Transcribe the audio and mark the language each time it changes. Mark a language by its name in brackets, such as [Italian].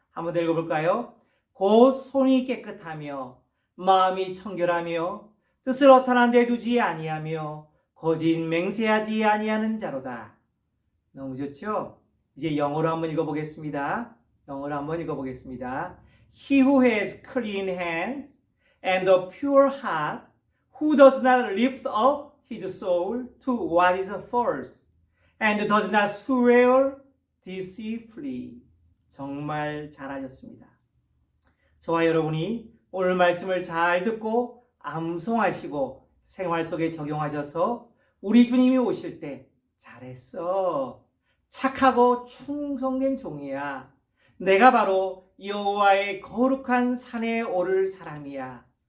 [Korean] 한 번 더 읽어볼까요? 곧 손이 깨끗하며 마음이 청결하며 뜻을 허탄한 데 두지 아니하며 거짓 맹세하지 아니하는 자로다. 너무 좋죠? 이제 영어로 한번 읽어보겠습니다. 영어로 한번 읽어보겠습니다. [English] He who has clean hands and a pure heart, who does not lift up his soul to what is false, and does not swear deceitfully. [Korean] 정말 잘하셨습니다. 저와 여러분이 오늘 말씀을 잘 듣고 암송하시고 생활 속에 적용하셔서 우리 주님이 오실 때 잘했어. 착하고 충성된 종이야. 내가 바로 여호와의 거룩한 산에 오를 사람이야.